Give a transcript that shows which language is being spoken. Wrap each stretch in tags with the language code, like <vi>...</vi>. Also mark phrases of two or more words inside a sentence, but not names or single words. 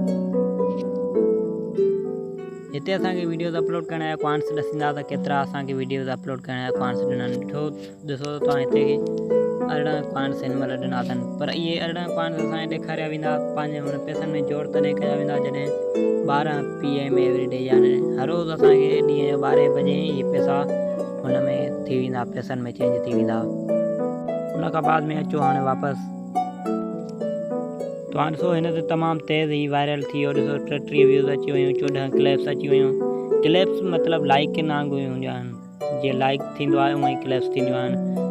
<sd>हिते असांखे वीडियोज़ अपलोड करण जा कॉइन्स ॾिसंदा त केतिरा असांखे वीडियोज़ अपलोड करण जा कॉइन्स ॾिना आहिनि। ॾिसो तव्हां हिते 18 कॉइन्स हिन महिल ॾिना अथनि। पर इहे 18 कॉइन्स असांखे ॾेखारिया वेंदा पंहिंजे हुन पैसनि में जोड़ तॾहिं कया वेंदा जॾहिं 12 PM</sd> <en>every day</en> <sd>यानी हर रोज़ु असांखे ॾींहं जो 12 बजे इहे पैसा हुन में थी वेंदा, पैसनि में चेंज थी वेंदा। उन खां बाद में अचो हाणे वापसि तव्हां ॾिसो हिन ते तमामु तेज़ ई वायरल थी वियो। ॾिसो 33 व्यूज़ अची वियूं, 14 क्लिप्स अची वियूं। क्लिप्स मतिलबु लाइक के वांगुरु हूंदियूं आहिनि, जीअं लाइक थींदो आहे उअं ई क्लिप्स थींदियूं आहिनि।</sd>